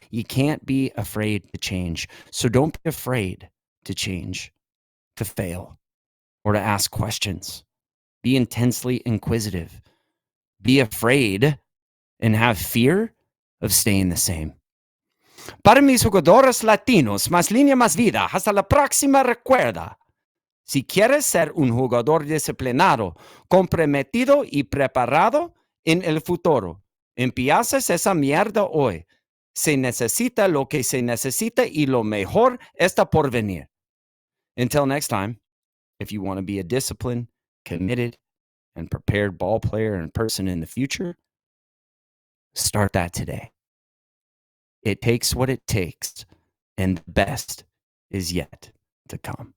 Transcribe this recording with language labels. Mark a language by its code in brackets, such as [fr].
[en] You can't be afraid to change. So don't be afraid to change, to fail, or to ask questions. Be intensely inquisitive. Be afraid and have fear of staying the same. [es] Para mis jugadores latinos, más línea, más vida. Hasta la próxima, recuerda. Si quieres ser un jugador disciplinado, comprometido y preparado en el futuro, empiezas esa mierda hoy. Se necesita lo que se necesita y lo mejor está por venir. [en] Until next time, if you want to be a disciplined, committed, and prepared ball player and person in the future, start that today. It takes what it takes, and the best is yet to come.